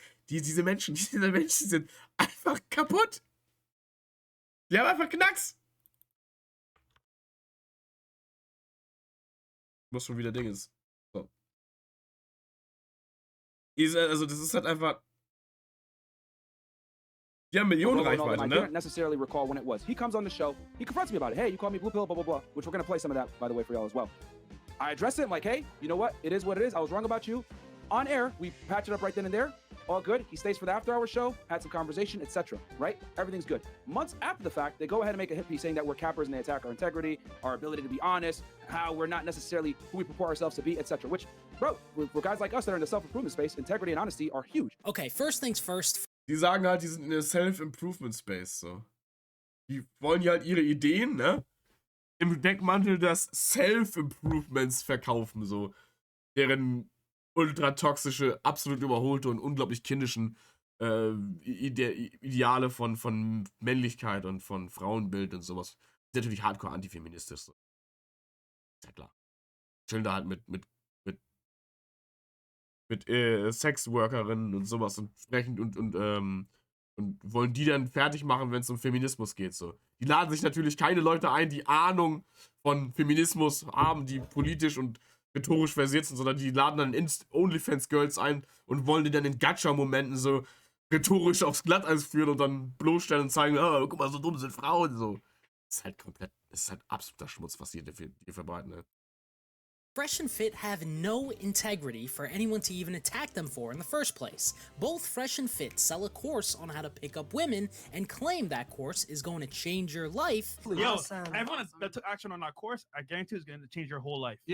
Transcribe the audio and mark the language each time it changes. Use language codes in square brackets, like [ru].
[de] Diese Menschen sind einfach kaputt. Die haben einfach Knacks. Muss schon wieder Dinges. So. Also, das ist halt einfach. Die haben Millionen Reichweite, [en] I [de] ne? [en] didn't necessarily recall when it was. He comes on the show, he confronts me about it. Hey, you call me Blue Pill, blah, blah, blah, which we're gonna play some of that, by the way, for y'all as well. I address it, I'm like, hey, you know what? It is what it is. I was wrong about you. On air, we patch it up right then and there. All good. He stays for the after-hour show, had some conversation, etc. Right? Everything's good. Months after the fact, they go ahead and make a hit piece saying that we're cappers and they attack our integrity, our ability to be honest, how we're not necessarily who we purport ourselves to be, etc. Which, bro, for guys like us that are in the self-improvement space, integrity and honesty are huge. Okay, first things first. [de] Die sagen halt, die sind in der Self-Improvement-Space, so. Die wollen ja halt ihre Ideen, ne? Im Deckmantel des Self-Improvements verkaufen, so. Deren ultra toxische, absolut überholte und unglaublich kindischen Ideale von Männlichkeit und von Frauenbild und sowas. Ist natürlich hardcore antifeministisch. So. Ist ja klar. Chillen da halt mit Sexworkerinnen und sowas und sprechen und wollen die dann fertig machen, wenn es um Feminismus geht. So. Die laden sich natürlich keine Leute ein, die Ahnung von Feminismus haben, die politisch und rhetorisch versiert sind, sondern die laden dann OnlyFans-Girls ein und wollen die dann in Gacha-Momenten so rhetorisch aufs Glatteis führen und dann bloßstellen und zeigen, oh, guck mal, so dumm sind Frauen, so. Das ist halt absoluter Schmutz, was die verbreiten, ne? [en] Fresh and Fit have no integrity for anyone to even attack them for in the first place. Both Fresh and Fit sell a course on how to pick up women and claim that course is going to change your life. Yo, everyone that took action on our course, I guarantee is going to change your whole life.